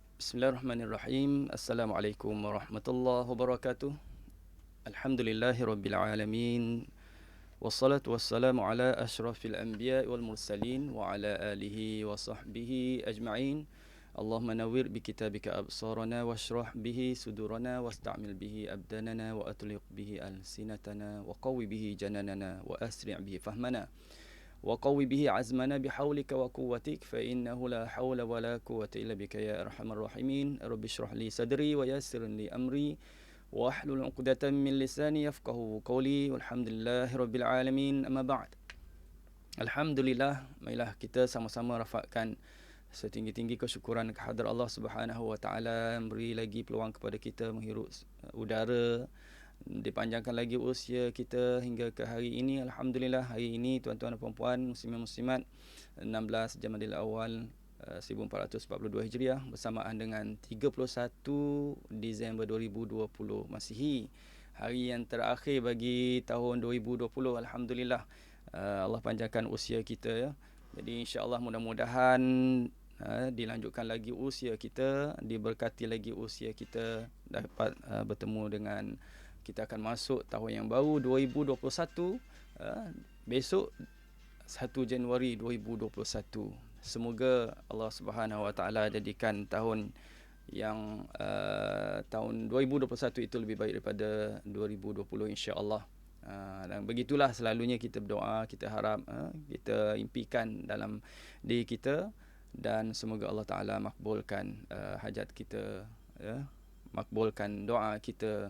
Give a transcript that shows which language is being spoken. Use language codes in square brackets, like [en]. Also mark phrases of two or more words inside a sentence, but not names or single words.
[ar] بسم الله الرحمن الرحيم. السلام عليكم ورحمة الله وبركاته. الحمد لله رب العالمين. والصلاة والسلام على أشرف الأنبياء والمرسلين وعلى آله وصحبه أجمعين. اللهم نور بكتابك أبصارنا واشرح به صدورنا واستعمل به أبداننا وأطلق به ألسنتنا وقو به جناننا وأسرع به فهمنا. وقوي به عزمنا بحولك وقوتك فإنه لا حول ولا قوة إلا بك يا أرحم الراحمين. رب اشرح لي صدري ويسر لي أمري واحلل عقدة من لساني يفقهوا قولي والحمد لله رب العالمين. أما بعد. [ms] Alhamdulillah, marilah kita sama-sama rafakkan setinggi-tinggi kesyukuran kehadrat Allah [ar] سبحانه وتعالى, [ms] beri lagi peluang kepada kita menghirup udara, dipanjangkan lagi usia kita hingga ke hari ini. Alhamdulillah, hari ini tuan-tuan dan puan-puan, muslimin muslimat, 16 Jamadil Awal 1442 Hijriah bersamaan dengan 31 Disember 2020 Masihi. Hari yang terakhir bagi tahun 2020. Alhamdulillah, Allah panjangkan usia kita ya. Jadi insya-Allah mudah-mudahan dilanjutkan lagi usia kita, diberkati lagi usia kita, dapat bertemu dengan, kita akan masuk tahun yang baru 2021, besok 1 Januari 2021. Semoga Allah [ar] سبحانه وتعالى [ms] jadikan tahun yang tahun 2021 itu lebih baik daripada 2020 insya-Allah. Dan begitulah selalunya kita berdoa, kita harap, kita impikan dalam diri kita, dan semoga Allah Taala makbulkan hajat kita ya, makbulkan doa kita.